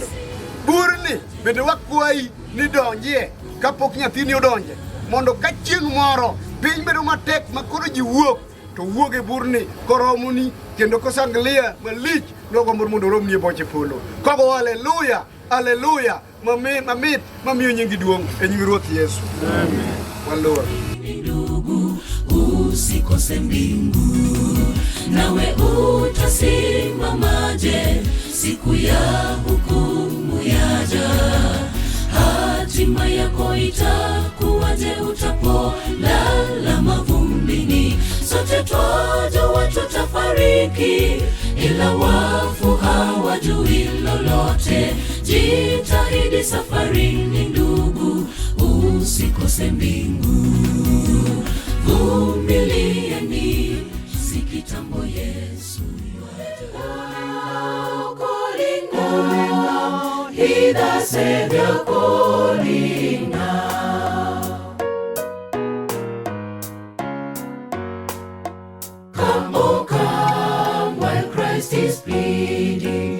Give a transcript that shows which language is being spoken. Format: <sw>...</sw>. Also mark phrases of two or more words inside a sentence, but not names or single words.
<luo>Burni bende wakwayi ni donjie kapok nyathini odonje, mondo ka chieng' moro piny bedo matek makoro ji wuok to wuok e burni koromoni kendo kosanglia malich nogomor mondo romni e boche polo kogo haleluya haleluya mamit mamiyo nyingi duong' e nying Ruoth Yesu. Amen. Waluor.</luo> <sw>Ndugu usikose mbingu, nawe utasimamaje siku ya hukumu yaja? Hatima yako itakuwaje utapolala mavumbini? Sote twajua tutafariki, ila wafu hawajui lolote. Jitahidi safarini ndugu, usikose mbingu. Vumilieni, si kitambo</sw> <en>Yesu calling now, He the Savior calling now. Come, oh come, while Christ is pleading.</en>